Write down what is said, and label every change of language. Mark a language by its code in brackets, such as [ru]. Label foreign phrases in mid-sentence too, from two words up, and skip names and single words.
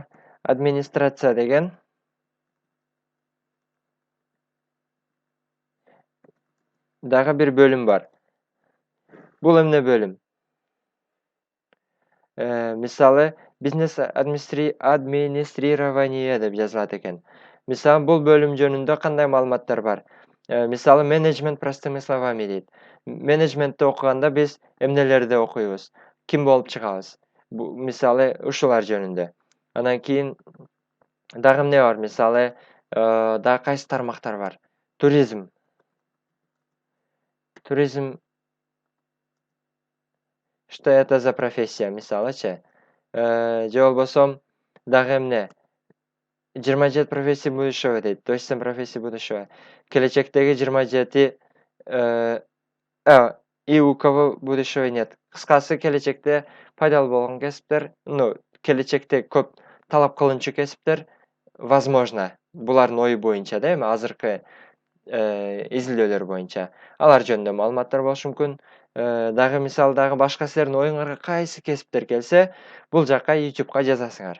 [ky] Администрация деген дагы бир бөлүм бар. Бул эмне бөлүм? Мисалы, бизнес администрирование деп жазылат экен. Мисалы, бул бөлүм жөнүндө кандай маалыматтар бар? Мисалы, [ru] менеджмент простыми словами дейт. [ky] Менеджментти окуганда биз эмнелерди окуйбуз? Ким болуп чыгабыз? Мисалы, ушулар жөнүндө. Анан кийин дагы эмне бар? Мисалы, дагы кайсы тармактар бар? Туризм. [ru] Что это за профессия, [ky] мисалычы? Же болбосо дагы эмне? [ru] 27 профессий будущего дейт. 27 профессий будущего. Келечектеги 27 и у кого будущего нет. [ky] Кыскасы, келечекте пайдалуу болгон кесиптер, келечекте көп талап кылынчу кесиптер, возможно, булардын ою боюнча да, эми азыркы изилдөөлөр боюнча. Алар жөнүндө маалыматтар болушу мүмкүн. Дагы мисалы дагы башка силердин оюңарга кайсы кесиптер келсе, бул жакка YouTube'га жазасыңар.